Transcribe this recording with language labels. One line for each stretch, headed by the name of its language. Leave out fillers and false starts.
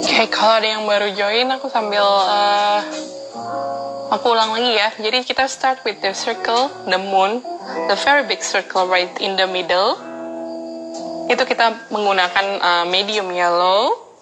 Indonesian: Kalau ada yang baru join, aku sambil aku ulang lagi ya. Jadi kita
English: start with the circle, the moon, the very big circle right in the middle.
Indonesian: Itu kita menggunakan medium yellow.